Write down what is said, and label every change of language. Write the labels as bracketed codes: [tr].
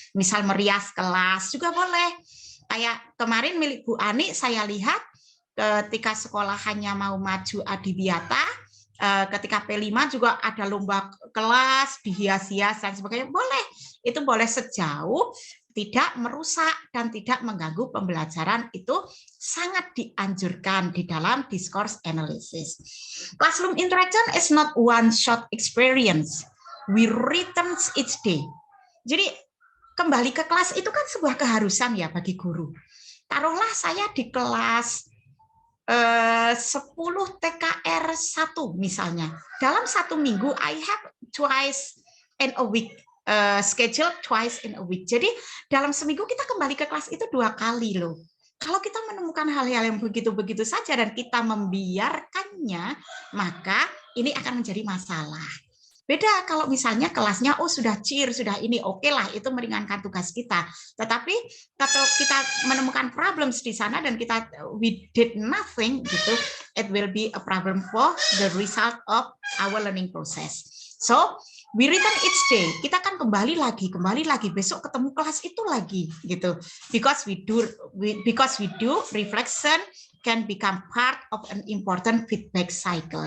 [id] Misal merias kelas juga boleh. Kayak kemarin milik Bu Ani, saya lihat ketika sekolahannya mau maju adiwiyata, ketika P5 juga ada lomba kelas, dihias-hias dan sebagainya. Boleh, itu boleh sejauh tidak merusak dan tidak mengganggu pembelajaran, itu sangat dianjurkan di dalam discourse analysis. [en] Classroom interaction is not one-shot experience. We return each day. [id] Jadi kembali ke kelas itu kan sebuah keharusan ya bagi guru. Taruhlah saya di kelas 10 TKR 1 misalnya. Dalam 1 minggu, [en] I have twice in a week, schedule twice in a week. [id] Jadi dalam seminggu kita kembali ke kelas itu 2 kali loh. Kalau kita menemukan hal-hal yang begitu-begitu saja dan kita membiarkannya, maka ini akan menjadi masalah. Beda kalau misalnya kelasnya sudah cheer, sudah ini, oke lah, itu meringankan tugas kita. Tetapi kalau kita menemukan [en] problems [id] di sana dan kita [en] we did nothing gitu, it will be a problem for the result of our learning process. So we return each day. [id] Kita kan kembali lagi, besok ketemu kelas itu lagi gitu. [en] Because we do reflection can become part of an important feedback cycle.